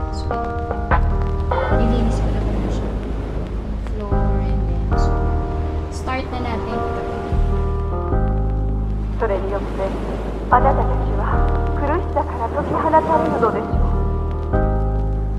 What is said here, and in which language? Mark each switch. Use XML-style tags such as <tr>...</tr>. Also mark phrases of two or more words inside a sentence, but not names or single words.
<tl>Nilinis ko na po na siya.</tl> <en>Floor and then so, start</en> <tl>na natin.</tl> <ja>それによってあなたたちは苦しさから解き放たれるのでしょう。</ja>